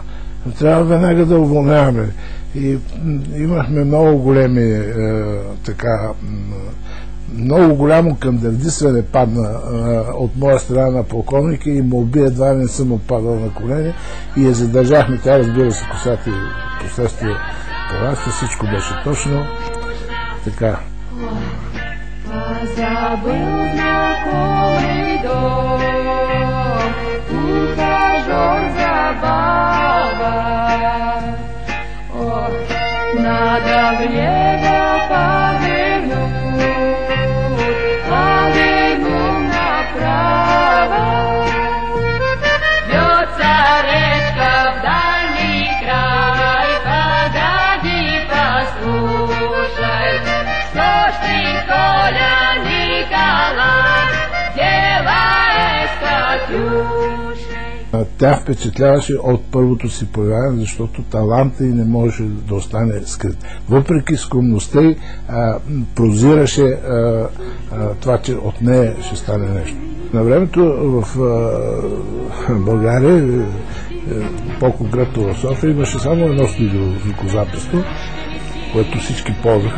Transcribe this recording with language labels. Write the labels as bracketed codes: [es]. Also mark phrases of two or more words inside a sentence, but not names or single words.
[bg] Трябва веднага да уволняваме. И имахме много големи много голямо кандърдисване падна от моя страна на полковника и молби, едва не съм опадал на колени и я задържахме. Тя, разбира се, косата и последствие порасна, всичко беше точно така. [ru] Надо влево поверну направо. Льется речка в дальний край, погоди, послушай, что ж ты, Коля Николай, делаешь с Катюшей? [bg] Тя впечатляваше от първото си появяване, защото таланта й не можеше да остане скрит. Въпреки скромността й, прозираше това, че от нея ще стане нещо. На времето в България, по-конкретно в София, имаше само едно студио звукозаписно, което всички ползваха.